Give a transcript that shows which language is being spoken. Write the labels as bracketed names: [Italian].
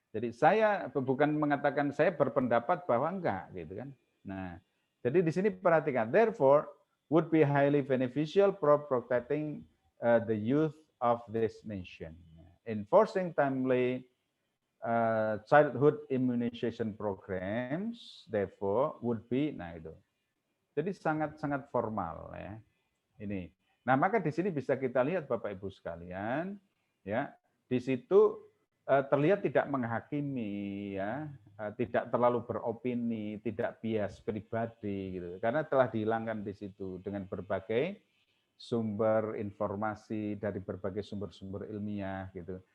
[Indonesian] Jadi saya bukan mengatakan saya berpendapat bahwa enggak, gitu kan. Nah, jadi di sini perhatikan, [English] therefore would be highly beneficial for protecting the youth of this nation. Enforcing timely childhood immunization programs, therefore would be, [Indonesian] nah itu. Jadi sangat-sangat formal ya. Ini. Nah, maka di sini bisa kita lihat Bapak Ibu sekalian, ya, di situ terlihat tidak menghakimi ya, tidak terlalu beropini, tidak bias pribadi gitu. Karena telah dihilangkan di situ dengan berbagai sumber informasi dari berbagai sumber-sumber ilmiah gitu.